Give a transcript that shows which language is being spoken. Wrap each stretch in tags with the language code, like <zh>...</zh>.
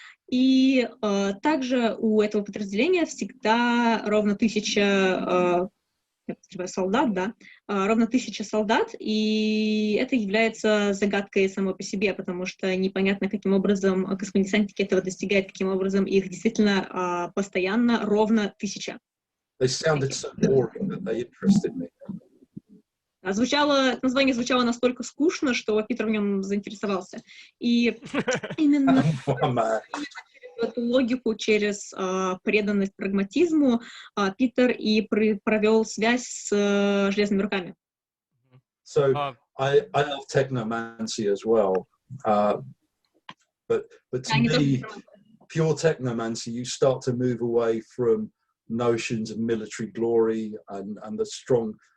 <ru>И также у этого подразделения всегда ровно 1000 солдат, да, ровно 1000 солдат, и это является загадкой самой по себе, потому что непонятно, каким образом космодесантники этого достигают, каким образом их действительно постоянно ровно 1000.</ru> <en>They sounded so boring that they interested me.</en> <ru>Название звучало настолько скучно, что Питер в нем заинтересовался. И именно эту логику через преданность прагматизму Питер и провел связь с железными руками.</ru> <en>So I love technomancy as well, but to me, pure technomancy, you start to move away from notions of military glory and the strong.</en>